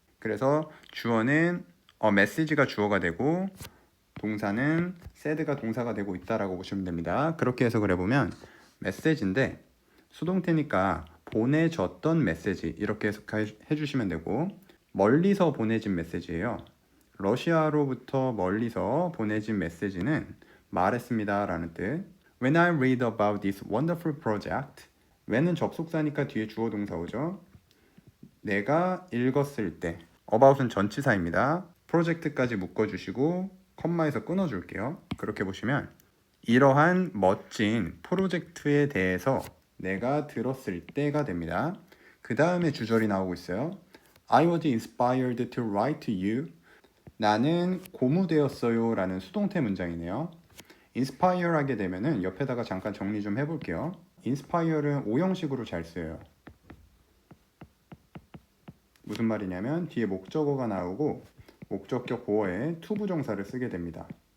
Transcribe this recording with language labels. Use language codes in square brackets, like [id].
[ko] 그래서 주어는 message가 주어가 되고 동사는 said가 동사가 되고 있다라고 보시면 됩니다. 그렇게 해석을 해보면 메시지인데 수동태니까 보내졌던 메시지 이렇게 해석해 주시면 되고, 멀리서 보내진 메시지예요. 러시아로부터 멀리서 보내진 메시지는 말했습니다 라는 뜻. [en] When I read about this wonderful project, [ko] when은 접속사니까 뒤에 주어 동사 오죠. 내가 읽었을 때, about은 전치사입니다. 프로젝트까지 묶어주시고 컴마에서 끊어줄게요. 그렇게 보시면 이러한 멋진 프로젝트에 대해서 내가 들었을 때가 됩니다. 그 다음에 주절이 나오고 있어요. [en] I was inspired to write to you. [ko] 나는 고무되었어요 라는 수동태 문장이네요. inspire 하게 되면은 옆에다가 잠깐 정리 좀 해볼게요. inspire는 오형식으로 잘 쓰여요. 무슨 말이냐면 뒤에 목적어가 나오고 목적격 보어에 to 부정사를 쓰게 됩니다.